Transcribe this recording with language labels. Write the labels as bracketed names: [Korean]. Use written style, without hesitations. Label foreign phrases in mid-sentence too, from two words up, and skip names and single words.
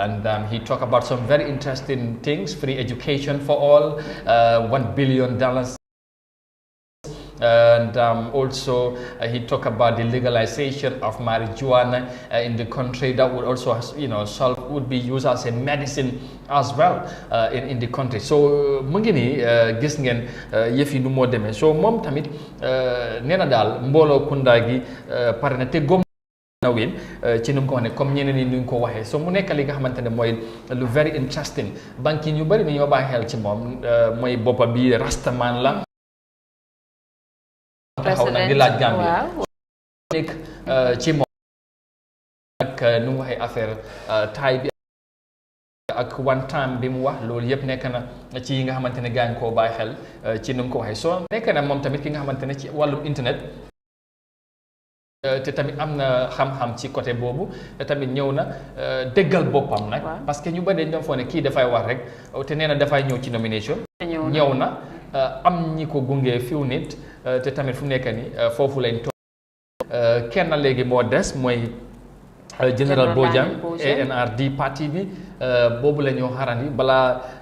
[English] And he talked about some very interesting things: free education for all, $1 billion. And also he talked about the legalization of marijuana in the country. That would also, you know, would be used as a medicine as well in the country. [Wolof] So mu ngi nii gis ngeen yëf yi nu moo demee. So moom tamit nee na daal mbooloo kunda gi pare na te gom na win ci nu mu ko waxee comme ñeneen ñi nu ñu ko waxee. So mu nekk li nga xamante ne mooy lu [English] very interesting. [Wolof] Banki ñu bari ni ñoo bàyyi xel ci moom mooy boppa bi rastaman la. taxaw nag di laaj Gambia nekk ci moom ak nu mu waxee affaire taay bi ak one time bi mu wax loolu yëpp nekk na ci yi nga xamante ne gaañ koo bàyyi xel ci nu mu ko waxee. soo nekk na moom tamit ki nga xamante ne ci wàllum internet te tamit am na xam-xam ci côté boobu te tamit ñëw na déggal boppam nag parce que ñu bari dañ doon foog ne kii dafay wax rek te nee na dafay ñëw ci nomination ñëw na am ñi ko gunge fiw nit te tamit fu mu nekk ni foofu lañ toog kenn léegi moo des mooy Général Bojang ANRD parti bi boobu la ñoo xarandi balaa